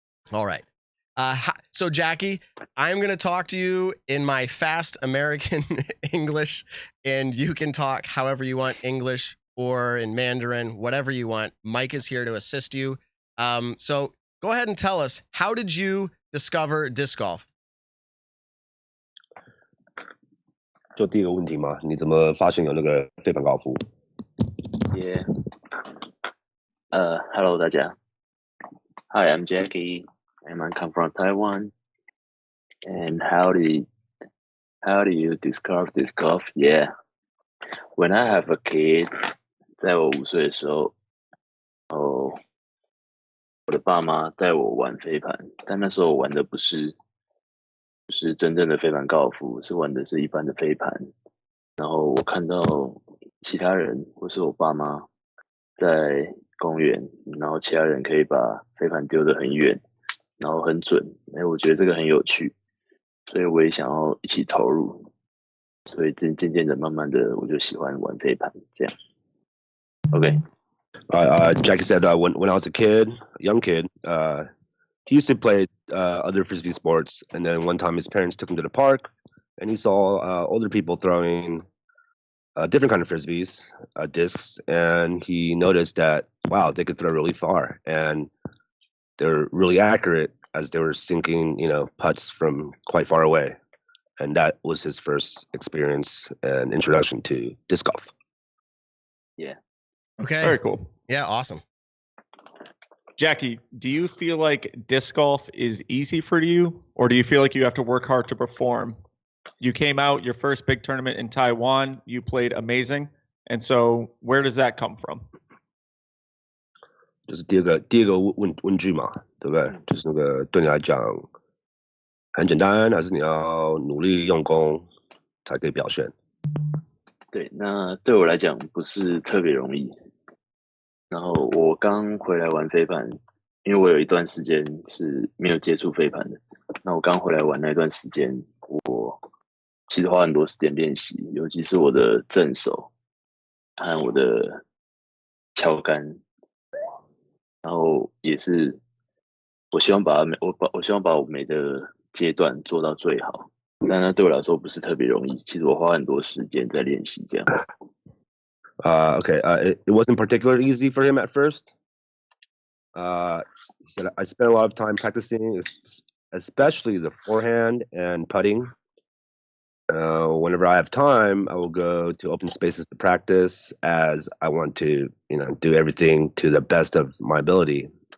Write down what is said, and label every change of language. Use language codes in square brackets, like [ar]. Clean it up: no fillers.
[en] All right. So, Jacky, I'm going to talk to you in my fast American English, and you can talk however you want, English or in Mandarin, whatever you want. Mike is here to assist you. So go ahead and tell us, how did you discover disc golf? [zh] 就第一个问题嘛，你怎么发现有那个飞盘高尔夫？ [en] Yeah. Hello, [zh] 大家. [en] Hi, I'm Jacky, and I come from Taiwan. And how do you discover disc golf? Yeah. When I have a kid, [zh] 在我5岁的时候，我的爸妈带我玩飞盘，但那时候我玩的不是真正的飞盘高尔夫，是玩的是一般的飞盘。然后我看到其他人或是我爸妈在公园，然后其他人可以把飞盘丢得很远，然后很准，我觉得这个很有趣，所以我也想要一起投入，所以渐渐的、慢慢的，我就喜欢玩飞盘这样。 [en] Okay. Jacky said when I was a young kid, he used to play other frisbee sports, and then one time his parents took him to the park, and he saw older people throwing different kind of frisbees, discs, and he noticed that wow, they could throw really far, and they're really accurate as they were sinking, putts from quite far away, and that was his first experience and introduction to disc golf. Yeah. Okay. Very cool. Yeah, awesome. Jacky, do you feel like disc golf is easy for you, or do you feel like you have to work hard to perform? You came out your first big tournament in Taiwan, you played amazing, and so where does that come from? [zh] 就是第二个问句嘛，对不对？就是那个对你来讲很简单，还是你要努力用功才可以表现？对，那对我来讲不是特别容易。然后我刚回来玩飞盘，因为我有一段时间是没有接触飞盘的。那我刚回来玩那段时间，我其实花很多时间练习，尤其是我的正手和我的敲杆。然后也是，我希望把我每个阶段做到最好。但那对我来说不是特别容易，其实我花很多时间在练习这样。 [en] Okay. It wasn't particularly easy for him at first. He said, I spent a lot of time practicing, especially the forehand and putting. Whenever I have time, I will go to open spaces to practice, as I want to, do everything to the best of my ability.